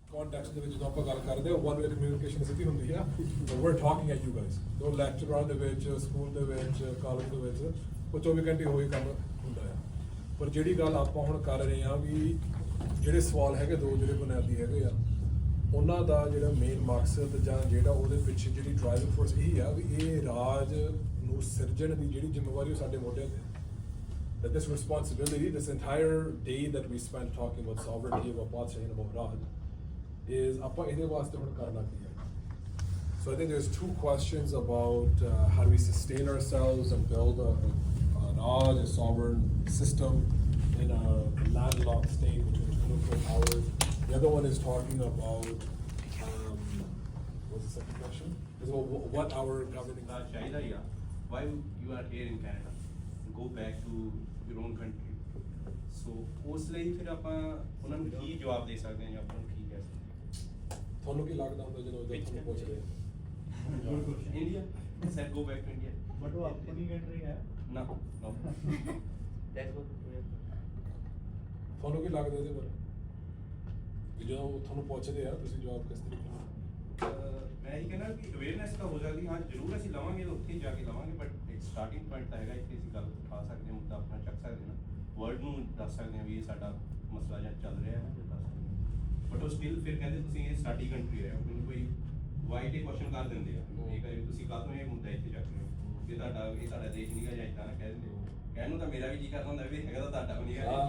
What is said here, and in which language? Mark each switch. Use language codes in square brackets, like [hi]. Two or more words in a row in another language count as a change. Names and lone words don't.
[pa] ਕੰਟੈਕਸਟ ਦੇ ਵਿੱਚ ਜਦੋਂ ਆਪਾਂ ਗੱਲ ਕਰਦੇ ਹਾਂ [en] one way communication [pa] ਸਿੱਧੀ ਹੁੰਦੀ ਆ [en] we're talking at you guys [pa] ਦੋ ਲੈਕਚਰਾਂ ਦੇ ਵਿੱਚ ਸਕੂਲ ਦੇ ਵਿੱਚ ਕਾਲਜ ਦੇ ਵਿੱਚ ਉਹ 24 ਘੰਟੇ ਹੋਏ ਕੰਮ ਹੁੰਦਾ ਆ ਪਰ ਜਿਹੜੀ ਗੱਲ ਆਪਾਂ ਹੁਣ ਕਰ ਰਹੇ ਆ ਵੀ ਜਿਹੜੇ ਸਵਾਲ ਹੈਗੇ ਦੋ ਜਿਹੜੇ ਬੁਨਿਆਦੀ ਹੈਗੇ ਆ ਉਹਨਾਂ ਦਾ ਜਿਹੜਾ ਮੇਨ ਮਕਸਦ ਜਾਂ ਜਿਹੜਾ ਉਹਦੇ ਪਿੱਛੇ ਜਿਹੜੀ [en] driving force [pa] ਇਹੀ ਆ ਵੀ ਇਹ ਰਾਜ ਨੂੰ ਸਿਰਜਣ ਦੀ ਜਿਹੜੀ ਜ਼ਿੰਮੇਵਾਰੀ ਉਹ ਸਾਡੇ ਮੋਢਿਆਂ ਤੇ [en] that this responsibility, this entire day that we spent talking about sovereignty, about Badshahi and about Raj, is [pa] ਆਪਾਂ ਇਹਦੇ ਵਾਸਤੇ ਹੁਣ ਕਰਨਾ ਕੀ ਹੈ. [en] So I think there's two questions about how do we sustain ourselves and build a Raj, a sovereign system in a landlocked state with nuclear powers. The other one is talking about, what's the second question? Is about what our governing why you are here in Canada? Go back to your own country. [pa] So ਉਸ ਲਈ ਫਿਰ ਆਪਾਂ ਉਹਨਾਂ ਨੂੰ ਕੀ ਜਵਾਬ ਦੇ ਸਕਦੇ ਹਾਂ ਜਾਂ ਆਪਾਂ ਨੂੰ ਕੀ ਕਹਿ ਸਕਦੇ ਹਾਂ ਤੁਹਾਨੂੰ ਕੀ ਲੱਗਦਾ ਹੁੰਦਾ ਜਦੋਂ ਤੁਹਾਨੂੰ ਪੁੱਛਦੇ ਆ [en] ਇੰਡੀਆ said go back to India [pa] ਬਟ ਉਹ ਆਪਣੀ ਕੰਟਰੀ ਹੈ [en] no that's what [pa] ਤੁਹਾਨੂੰ ਕੀ ਲੱਗਦਾ ਇਹਦੇ ਬਾਰੇ ਵੀ ਜਦੋਂ ਤੁਹਾਨੂੰ ਪੁੱਛਦੇ ਆ ਤੁਸੀਂ ਜਵਾਬ ਕਿਸ ਤਰੀਕੇ ਨਾਲ ਮੈਂ ਇਹ ਕਹਿੰਦਾ ਕਿ ਅਵੇਅਰਨੈਸ ਤਾਂ ਹੋ ਜਾਂਦੀ ਹਾਂ ਜ਼ਰੂਰ ਅਸੀਂ ਲਵਾਂਗੇ ਤਾਂ ਉੱਥੇ ਜਾ ਕੇ ਲਵਾਂਗੇ ਬਟ ਇੱਕ [en] starting point [pa] ਤਾਂ ਹੈਗਾ ਇੱਥੇ ਅਸੀਂ ਗੱਲ ਉਠਾ ਸਕਦੇ ਹਾਂ ਮੁੱਦਾ ਆਪਣਾ ਚੱਕ ਸਕਦੇ ਹਾਂ ਵਰਲਡ ਨੂੰ ਦੱਸ ਸਕਦੇ ਹਾਂ ਵੀ ਇਹ ਸਾਡਾ ਮਸਲਾ ਜਾਂ ਚੱਲ ਰਿਹਾ ਹੈ ਜਾਂ ਦੱਸ ਸਕਦੇ ਹਾਂ ਬਟ ਉਹ ਸਟਿਲ ਫਿਰ ਕਹਿੰਦੇ ਤੁਸੀਂ ਇਹ ਸਾਡੀ ਕੰਟਰੀ ਹੈ ਮੈਨੂੰ ਕੋਈ ਵਾਈਟ ਹੀ ਕੁਐਸਚਨ ਕਰ ਦਿੰਦੇ ਆ ਇਹ ਕਰੇ ਤੁਸੀਂ ਕਾਹਤੋਂ ਇਹ ਮੁੱਦਾ ਇੱਥੇ ਚੱਕ ਰਹੇ ਹੋ ਕਿ ਇਹ ਸਾਡਾ ਦੇਸ਼ ਨਹੀਂ ਗਾ ਜਾਂ ਇੱਦਾਂ ਨਾ ਕਹਿ ਦਿੰਦੇ ਕਹਿਣ ਨੂੰ ਤਾਂ ਮੇਰਾ ਵੀ ਜੀ ਕਰਦਾ ਹੁੰਦਾ ਵੀ ਹੈਗਾ ਤਾਂ ਤੁਹਾਡਾ ਵੀ ਨਹੀਂ